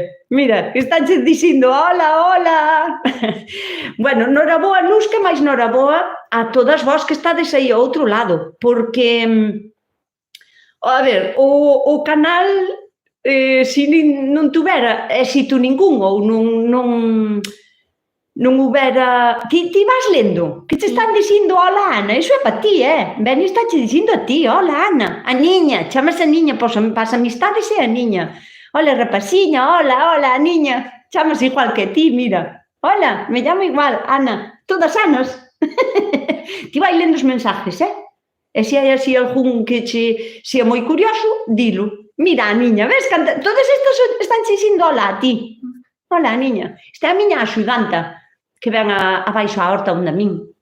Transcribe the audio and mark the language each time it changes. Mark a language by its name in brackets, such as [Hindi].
[Galician] Mira, estánche dicindo hola. Bueno, noraboa Nusca, máis noraboa a todas vós que estades aí ao outro lado, porque, a ver, o canal, se non tuvera éxito ningún ou non houbera... Ti vas lendo? Que te están dicindo hola, Ana? Iso é para ti, Ben, estáche dicindo a ti, hola, Ana. A niña, chamas a niña, para as amistades é a niña. Hola, rapaciña, hola, a niña. Chamas igual que ti, mira. [Spanish] Hola, me llamo igual, Ana. Todas Anas. [Galician] Ti vai lendo os mensajes, E se hai así algún que che sea moi curioso, dilo. Mira, a niña, ves? Todas estas están che dicindo hola a ti. Hola, niña. Esta é a miña axudanta, que ven abaixo á horta onde a min.